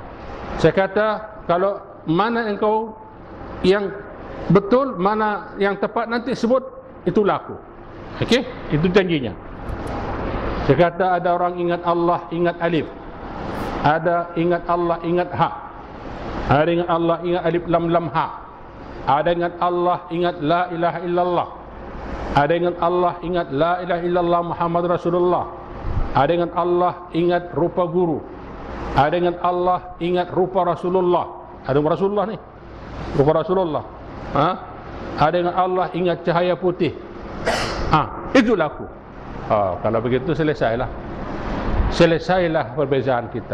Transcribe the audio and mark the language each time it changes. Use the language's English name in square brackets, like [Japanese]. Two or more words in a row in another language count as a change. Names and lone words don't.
[Malay] Saya kata, kalau mana engkau yang betul, mana yang tepat, nanti sebut, itulah aku. Okey? Itu janjinya. Saya kata, ada orang ingat Allah, ingat alif. Ada ingat Allah, ingat ha. Ada ingat Allah, ingat [Arabic] ألف لام لام هاء. [Malay] Ada ingat Allah, ingat [Arabic] لا إله إلا الله. [Malay] Ada ingat Allah, ingat [Arabic] لا إله إلا الله محمد رسول الله. [Malay] Ada ingat Allah, ingat rupa guru. Ada ingat Allah, ingat rupa Rasulullah. Ada Rasulullah ni, rupa Rasulullah. Ada ingat Allah, ingat cahaya putih. Itulah aku. Kalau begitu selesailah perbezaan kita.